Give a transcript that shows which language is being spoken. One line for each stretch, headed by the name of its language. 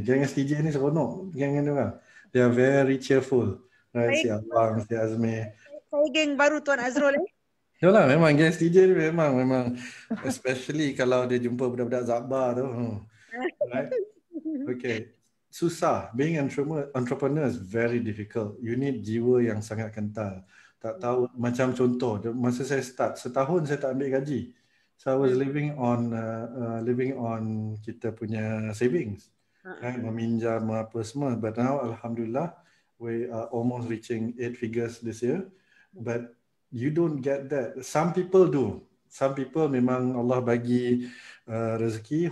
Malay: Geng STJ ni seronok, geng ni orang.
English: They are very cheerful.
Malay: Right, si Abang, si Azmi. Saya geng baru Tuan Azrul Yalah, memang geng STJ ni memang especially kalau dia jumpa budak-budak Zakbar tu. Right? Okay. Susah.
English: Being entrepreneur is very difficult. You need
Malay: jiwa yang sangat kental. Tak tahu, macam contoh, masa saya start, setahun saya tak ambil gaji.
English: So I was living on
Malay: kita punya
English: savings, right?
Malay: Meminjam apa semua.
English: But now, alhamdulillah, we are almost reaching 8 figures this year. But you don't get that. Some people do. Some people
Malay: memang Allah bagi rezeki.